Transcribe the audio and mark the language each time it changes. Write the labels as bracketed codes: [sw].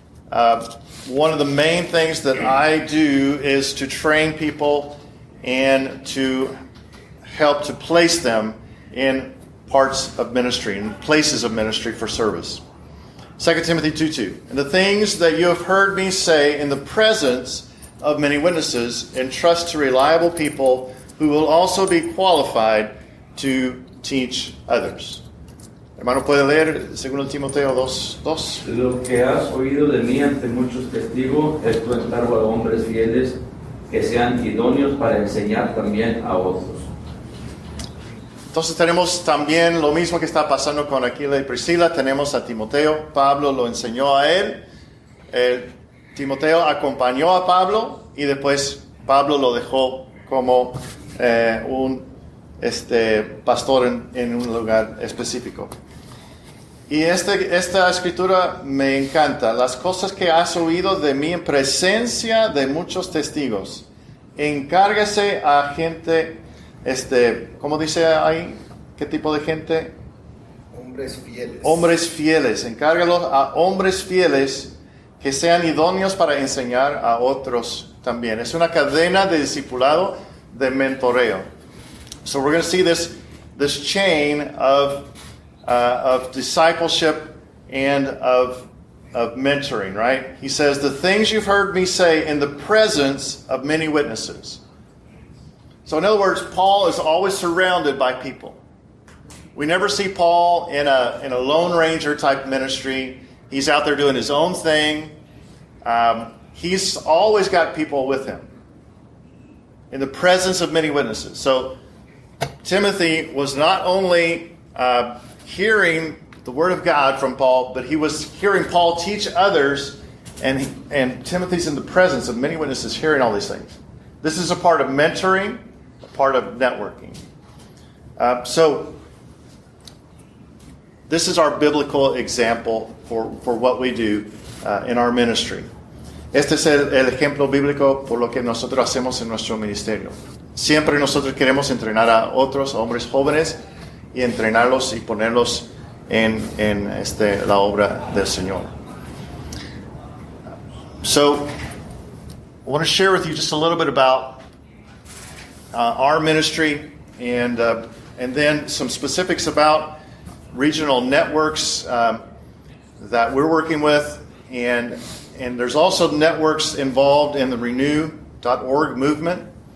[en] One of the main things that I do is to train people and to help to place them in parts of ministry and places of ministry for service. 2 Timothy 2:2. And the things that you have heard me say in the presence of many witnesses, entrust to reliable people who will also be qualified to teach others. [es] Hermano, ¿puede leer 2 Timoteo 2:2? Lo que has oído de mí ante muchos testigos, esto encargo a hombres fieles que sean idóneos para enseñar también a otros. Entonces tenemos también lo mismo que está pasando con Aquila y Priscilla. Tenemos a Timoteo. Pablo lo enseñó a él. Timoteo acompañó a Pablo y después Pablo lo dejó como un pastor en un lugar específico. Y esta escritura me encanta. Las cosas que has oído de mí en presencia de muchos testigos. Encárgase a gente, ¿cómo dice ahí? ¿Qué tipo de gente? Hombres fieles. Hombres fieles. Encárgalos a hombres fieles que sean idóneos para enseñar a otros también. Es una cadena de discipulado, de mentoreo. [en] So we're going to see this chain of discipleship and of mentoring, right? He says, the things you've heard me say in the presence of many witnesses. So in other words, Paul is always surrounded by people. We never see Paul in a Lone Ranger type ministry. He's out there doing his own thing. He's always got people with him in the presence of many witnesses. So Timothy was not only hearing the word of God from Paul, but he was hearing Paul teach others, and Timothy's in the presence of many witnesses hearing all these things. This is a part of mentoring, a part of networking. So this is our biblical example for what we do in our ministry. [es] Este es el ejemplo bíblico por lo que nosotros hacemos en nuestro ministerio. Siempre nosotros queremos entrenar a otros hombres jóvenes y entrenarlos y ponerlos en la obra del Señor. [en] So, I want to share with you just a little bit about our ministry and then some specifics about regional networks that we're working with And there's also networks involved in the renew.org movement.